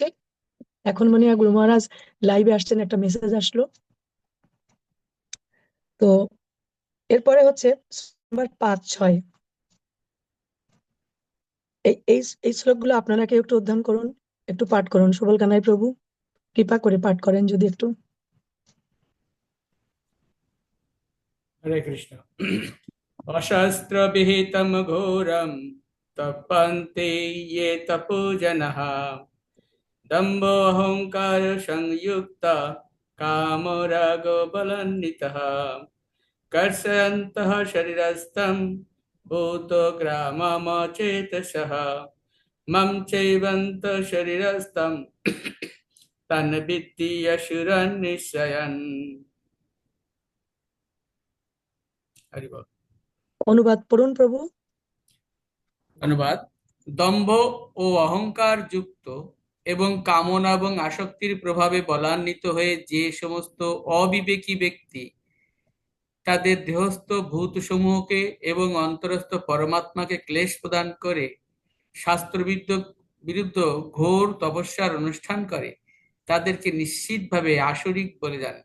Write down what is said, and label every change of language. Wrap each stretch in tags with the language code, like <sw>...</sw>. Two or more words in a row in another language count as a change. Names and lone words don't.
<bn>এখন মনে হয় গুরু মহারাজ লাইভে আসছেন, একটা মেসেজ আসলো। তো এরপরে হচ্ছে নাম্বার 5-6, এই এই এই শ্লোকগুলো আপনারা কেউ একটু অধ্যয়ন করুন, একটু পাঠ করুন। সুবল কানাই প্রভু কৃপা করে পাঠ করেন যদি একটু।</bn> <sa>हरे कृष्ण। अशस्त्रविहितं घोरं तपन्ति ये तपोजनः दम्भोऽहङ्कार संयुक्ता कामरागबलान्वितः कर्षयन्तः शरीरस्थं भूतग्राममचेतसः मम चैवन्त शरीरस्थं तन्विद्धि असुरन् निश्चयन्। हरि बोल।</sa> <bn>অনুবাদ পড়ুন প্রভু। অনুবাদ: দম্ভ ও অহংকার যুক্ত এবং কামনা এবং আসক্তির প্রভাবে বলান্বিত হয়ে যে সমস্ত অবিবেকী ব্যক্তি তাদের দেহস্থ ভূতসমূহকে এবং অন্তরস্থ পরমাত্মাকে ক্লেশ প্রদান করে শাস্ত্রবিদ্য বিরুদ্ধ ঘোর তপস্যার অনুষ্ঠান করে, তাদেরকে নিশ্চিতভাবে আসরিক বলে জানবে।</bn>